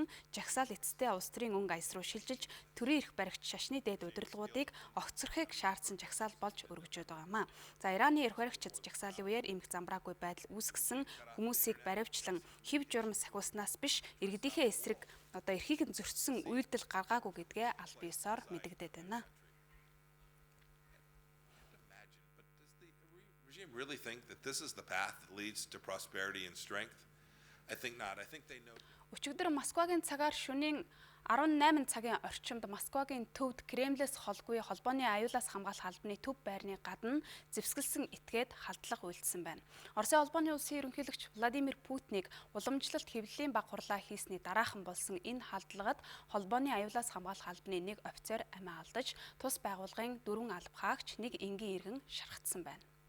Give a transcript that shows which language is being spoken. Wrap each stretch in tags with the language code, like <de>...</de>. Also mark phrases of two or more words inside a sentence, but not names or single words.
<mn>Жагсаал эцэстээ улс төрийн өнгө аяс руу шилжиж төрийн эрх баригч шашны дээд удирдлагуудыг огцорхыг шаардсан жагсаал болж өргөжөөд байгаа юм а. За Ираны эрх баригчид жагсаалын үеэр эмх замбраагүй байдал үүсгэсэн хүмүүсийг баривчлан хэв журам сахиуснаас биш иргэдийнхээ эсрэг одоо эрхийг нь зөрчсөн үйлдэл гаргаагүй гэдгээ аль биесээр мэдэгдээд байна.</mn> <en>Really think that this is the path that leads to prosperity and strength? I think not. I think they know.</en> <mn>Өчигдөр Москвагийн цагаар шөнийн 18 цагийн орчимд Москвагийн төвд Кремлээс холгүй холбооны аюулаас хамгаалах албаны төв байрны гадна зэвсгэлсэн этгээд халдлага үйлдсэн байна. Оросын холбооны улсын ерөнхийлөгч Владимир Путинийг уламжлалт хэвлэлийн баг хурлаа хийсний дараахан болсон энэ халдлагад холбооны аюулаас хамгаалах албаны нэг офицер амиа алдаж, тус байгууллагын 4 алба хаагч, нэг энгийн иргэн шархагдсан байна.</mn>